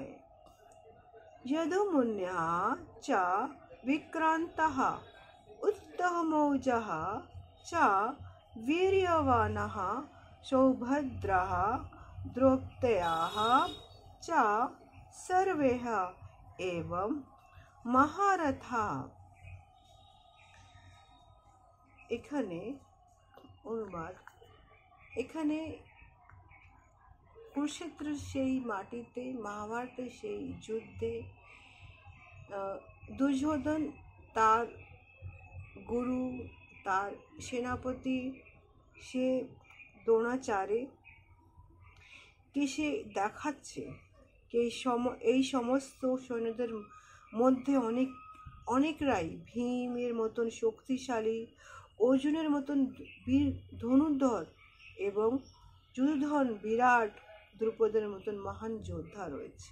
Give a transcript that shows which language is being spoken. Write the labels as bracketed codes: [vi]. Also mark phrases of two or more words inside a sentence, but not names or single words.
[sa] यदुमुन्यः च विक्रान्तः उत्तमौजः च वीर्यवानः सौभद्रः द्रौपद्याः च सर्वे एवं महारथा। [bn] এখানে অনুবাদ, এখানে কুরুক্ষেত্রের সেই মাটিতে, মহাভারতের সেই যুদ্ধে দুর্যোধন তার গুরু, তার সেনাপতি, সে দ্রোণাচার্য কে সে দেখাচ্ছে যে এই সমস্ত সৈন্যদের মধ্যে অনেকরাই ভীমের মতন শক্তিশালী, অর্জুনের মতন বীর ধনুর্ধর এবং যুদ্ধধন বিরাট, দ্রুপদের মতন মহান যোদ্ধা রয়েছে।